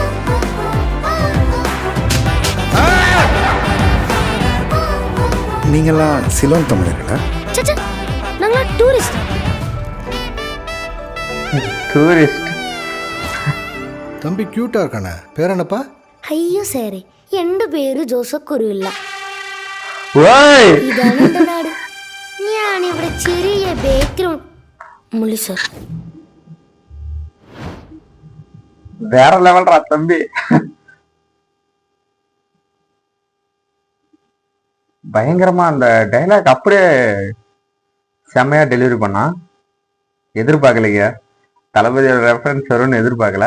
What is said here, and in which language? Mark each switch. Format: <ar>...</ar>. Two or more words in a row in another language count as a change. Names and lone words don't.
<ta>நீங்கள்லாம் சிலோன் தமிழர்களா? சச்சா, நாங்களா டூரிஸ்ட். டூரிஸ்ட் தம்பி க்யூட்டாக இருக்கானே, பேர் என்னப்பா?</ta> <ml>അയ്യോ സാറേ, എന്റെ പേര് ജോസഫ് കുരുവില്ല.</ml> <ta>ஓய்</ta> <ml>ഇതാണ് എന്റെ നാട്. ഞാനിവിടെ ചെറിയ ബാക്ക്ഗ്രൗണ്ട് മുള്ളി സാർ.</ml> <ta>வேற லெவல்ரா தம்பி. பயங்கரமா அந்த டைலாக் அப்படியே செம்மையா டெலிவரி பண்ணா. எதிர்பார்க்கலைங்க, தளபதியோட ரெஃபரன்ஸ் வரும்னு எதிர்பார்க்கல.</ta>